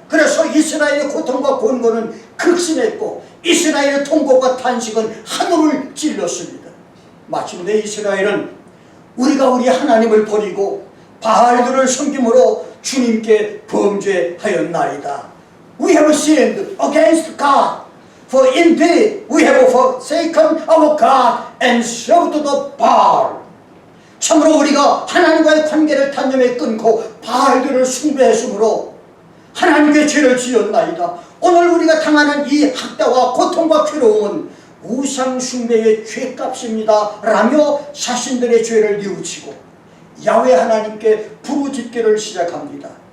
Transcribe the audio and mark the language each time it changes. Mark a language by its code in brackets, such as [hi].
[ko] 그래서 이스라엘의 고통과 곤고는 극심했고 이스라엘의 통곡과 탄식은 하늘을 찔렀습니다. 마침내 이스라엘은 우리가 우리 하나님을 버리고 바알들을 섬김으로 주님께 범죄하였나이다. [en] We have sinned against God, for indeed we have forsaken our God and served the Baal. [ko] 참으로 우리가 하나님과의 관계를 단념에 끊고 바알들을 숭배했으므로 하나님께 죄를 지었나이다. 오늘 우리가 당하는 이 학대와 고통과 괴로움은 우상 숭배의 죄값입니다 라며 자신들의 죄를 뉘우치고 야훼 하나님께 부르짖기를 시작합니다.